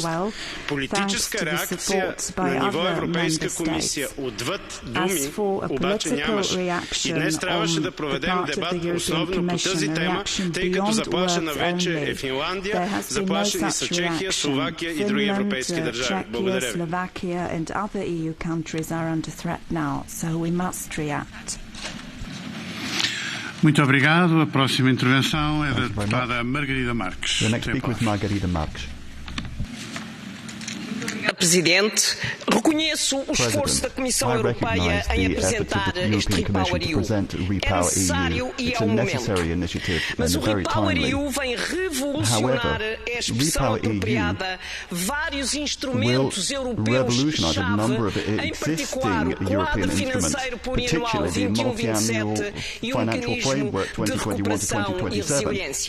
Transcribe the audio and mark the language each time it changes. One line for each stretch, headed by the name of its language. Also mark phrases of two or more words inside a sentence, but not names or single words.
Bulgarian: Политическа реакция на ниво Европейска комисия отвъд думи обаче нямаше. И днес трябваше да проведем дебат основно по тази тема, тъй като заплашена вече е Финландия, заплашени са Чехия, Словакия и други европейски държави. Благодаря ви.
Portuguese: Muito obrigado. A próxima intervenção é da deputada Margarida Marques.
English: The next speaker is Margarida Marques.
Portuguese: Presidente, reconheço o esforço da Comissão Europeia em apresentar este Repower EU. É necessário e é o momento. Mas o Repower EU vem revolucionar a expressão apropriada vários instrumentos europeus-chave, em particular o quadro financeiro plurianual 21-27 e o mecanismo de recuperação e resiliência.